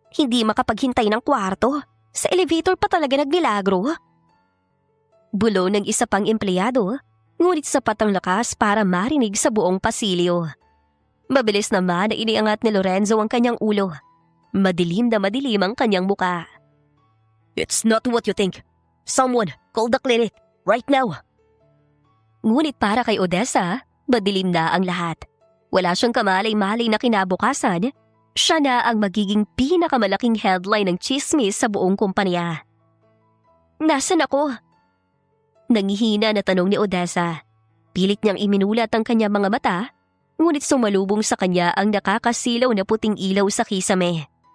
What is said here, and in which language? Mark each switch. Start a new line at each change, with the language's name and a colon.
Filipino: Hindi makapaghintay ng kwarto. Sa elevator pa talaga nagmilagro. Bulo ng isa pang empleyado, ngunit sapat ang lakas para marinig sa buong pasilyo. Mabilis naman na iniangat ni Lorenzo ang kanyang ulo. Madilim na madilim ang kanyang muka.
English: It's not what you think. Someone, call the clinic, right now.
Filipino: Ngunit para kay Odessa, madilim na ang lahat. Wala siyang kamalay-malay na kinabukasan. Siya na ang magiging pinakamalaking headline ng chismis sa buong kumpanya. Nasaan ako? Nangihina na tanong ni Odessa. Pilit niyang iminulat ang kanyang mga mata, ngunit sumalubong sa kanya ang nakakasilaw na puting ilaw sa kisame.